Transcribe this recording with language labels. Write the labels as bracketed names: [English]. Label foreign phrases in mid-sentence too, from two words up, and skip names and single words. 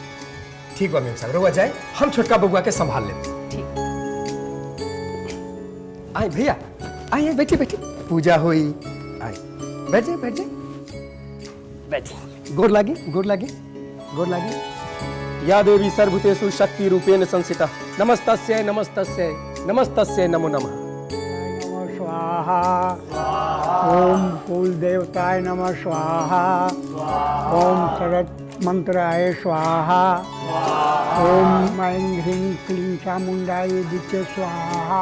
[Bhojpuri] ठीक बा मेम साहब, रुआ जाए, हम छोटका बबुआ के संभाल ले। ठीक। आई भैया, आई बैठे बैठे, पूजा हुई। आई बैठ जाए, बैठ जाए, बैठे। गोर लागे, गोर लागे, गोर लागे। [Sanskrit] या देवी सर्वभूतेषु शक्ति रूपेण संस्थिता, नमस्तस्यै नमस्तस्यै नमस्तस्यै नमो नमः। स्वाहा। ओम कुल देवताय नमः स्वाहा। ओम शरद मंत्राय स्वाहा। ओम ऐं ह्रीं क्लीं चामुंडाय विद्ये स्वाहा।